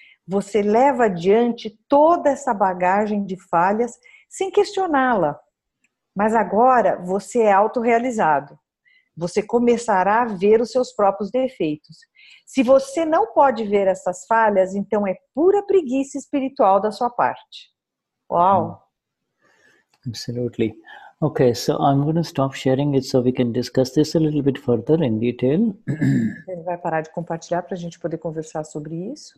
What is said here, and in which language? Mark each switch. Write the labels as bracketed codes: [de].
[pt] Você leva adiante toda essa bagagem de falhas sem questioná-la. Mas agora você é autorrealizado. você começará a ver os seus próprios defeitos. Se você não pode ver essas falhas, então é pura preguiça espiritual da sua parte. Uau! [en] Absolutely. Okay, so I'm going to stop sharing it so we can discuss this a little bit further in detail. [pt] Ele vai parar de compartilhar para a gente poder conversar sobre isso.